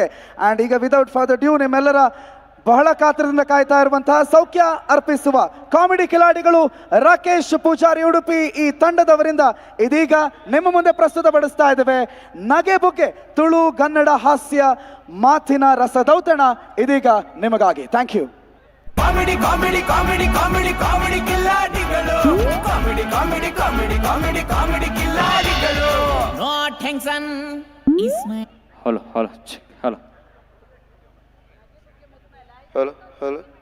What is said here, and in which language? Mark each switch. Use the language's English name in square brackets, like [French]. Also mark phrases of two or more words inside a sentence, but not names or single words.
[Kannada] ಆ್ಯಂಡ್ ಈಗ [English] without further due [Kannada] ನಿಮ್ಮೆಲ್ಲರ ಬಹಳ ಕಾತರದಿಂದ ಕಾಯ್ತಾ ಇರುವಂತಹ ಸೌಖ್ಯ ಅರ್ಪಿಸುವ ಕಾಮಿಡಿ ಕಿಲಾಡಿಗಳು ರಾಕೇಶ್ ಪೂಜಾರಿ ಉಡುಪಿ ಈ ತಂಡದವರಿಂದ ಇದೀಗ ನಿಮ್ಮ ಮುಂದೆ ಪ್ರಸ್ತುತಪಡಿಸ್ತಾ ಇದ್ದೇವೆ ನಗೆ ಬುಗ್ಗೆ ತುಳು ಕನ್ನಡ ಹಾಸ್ಯ ಮಾತಿನ ರಸದೌತಣ ಇದೀಗ ನಿಮಗಾಗಿ. [English] Thank you. comedy comedy comedy comedy comedy ಕಿಲ್ಲಾಡಿಗಳು, comedy comedy comedy comedy comedy ಕಿಲ್ಲಾಡಿಗಳು. no tension is my hello hello hello hello hello